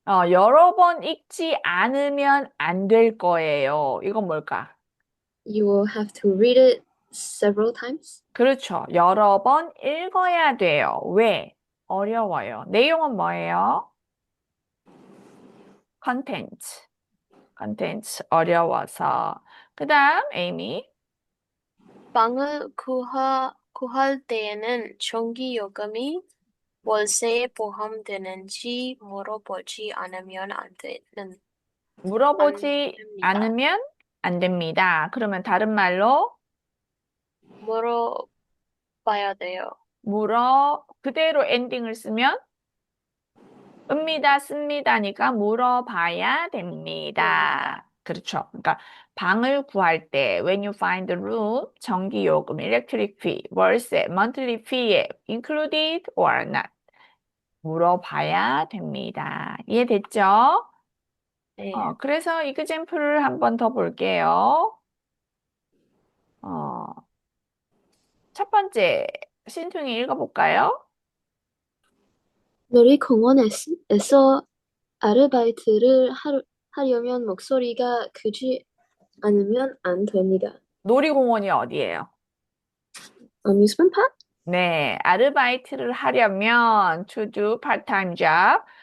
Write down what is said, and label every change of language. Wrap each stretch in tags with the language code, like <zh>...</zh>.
<ko>여러 번 읽지 않으면 안 될 거예요. 이건 뭘까?</ko> <en>You will have to read it several times.</en> <ko>그렇죠. 여러 번 읽어야 돼요. 왜? 어려워요. 내용은 뭐예요? 컨텐츠. 컨텐츠 어려워서. 그다음 에이미. 방을 구할 때에는 전기요금이 월세에 포함되는지 물어보지 않으면 안 물어보지 됩니다. 않으면 안 됩니다. 그러면 다른 말로 물어봐야 돼요. 그대로 엔딩을 쓰면 읍니다, 씁니다니까 물어봐야 됩니다. 됩니다. 그렇죠. 그러니까 방을 구할 때</ko> <en>when you find a room,</en> <ko>전기요금, electric fee, 월세, monthly fee에</ko> <en>included or not</en> <ko>물어봐야 됩니다. 이해됐죠? 네. 그래서 이그잼플을 한 번 더 볼게요. 어, 첫 번째 신퉁이 읽어볼까요? 놀이공원에서 아르바이트를 하려면 목소리가 크지 않으면 안 됩니다. 놀이공원이 어디예요?</ko> <en>Amusement park?</en> <ko>네, 아르바이트를 하려면</ko> <en>to do part-time job.</en>